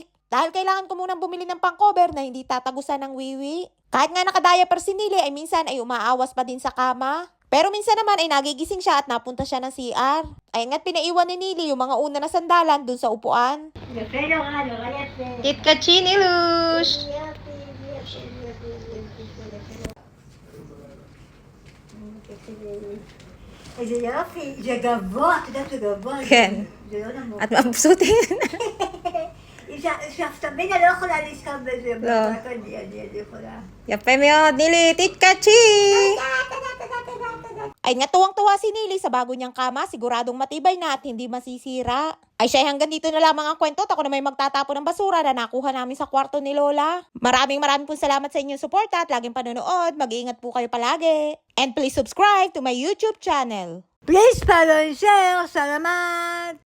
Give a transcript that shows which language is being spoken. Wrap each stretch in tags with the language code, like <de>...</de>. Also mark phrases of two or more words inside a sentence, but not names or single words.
<tl>Dahil kailangan ko munang bumili ng pang-cover na hindi tatagusan ng wiwi. Kahit nga nakadiaper si Nili ay minsan ay umaawas pa din sa kama. Pero minsan naman ay nagigising siya at napunta siya ng CR. Ay nga't pinaiwan ni Nili yung mga una na sandalan dun sa upuan. Kitkachi Nilush!</tl> <he>איזה יופי, זה גבוה, את יודעת, זה גבוה. כן. זה לא נמוך. את מבסוטית? שפטמינה לא יכולה לזכות בזה. לא. רק אני יכולה. יפה מאוד, נילי, תתקדשי!</he> <tl>Ay nga tuwang-tuwa si Nili sa bago niyang kama, siguradong matibay na at hindi masisira. Ay siya, hanggang dito na lamang ang kwento at ako na may magtatapon ng basura na nakuha namin sa kwarto ni Lola. Maraming pong salamat sa inyong suporta at laging panonood. Mag-iingat po kayo palagi.</tl> <en>And please subscribe to my YouTube channel. Please follow and share.</en> <tl>Salamat!</tl>